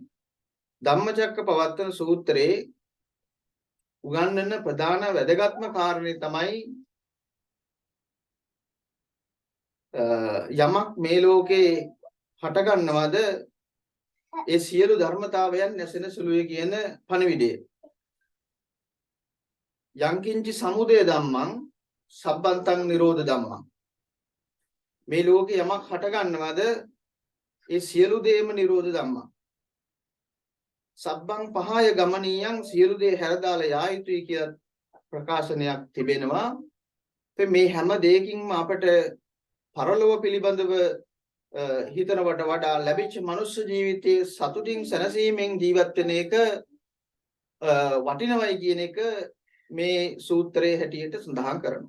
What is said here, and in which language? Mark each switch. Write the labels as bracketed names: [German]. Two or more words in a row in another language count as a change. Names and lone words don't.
[Sinhala] ධම්මචක්කපවත්තන සූත්‍රයේ උගන්වන ප්‍රධාන වැදගත්ම කාරණේ තමයි යමක් මේ ලෝකේ හටගන්නවද ඒ සියලු ධර්මතාවයන් නැසෙන සුළුයි කියන පණිවිඩය. [Pali] යංකින්චි සමුදය ධම්මං සබ්බන්තං නිරෝධ ධම්මං. [Sinhala] මේ ලෝකේ යමක් හටගන්නවද ඒ සියලු දේම [Pali] නිරෝධ ධම්මං. සබ්බං පහය ගමනීයං [Sinhala] සියලු දේ හැරදාලා යා යුතුයි කියලා ප්‍රකාශනයක් තිබෙනවා. මේ හැම දෙයකින්ම අපට පරලෝව පිළිබඳව හිතනවට වඩා ලැබිච්ච මනුෂ්‍ය ජීවිතයේ සතුටින් සැනසීමෙන් ජීවත් වෙන එක වටිනවයි කියන එක මේ සූත්‍රයේ හැටියට සඳහන් කරනවා.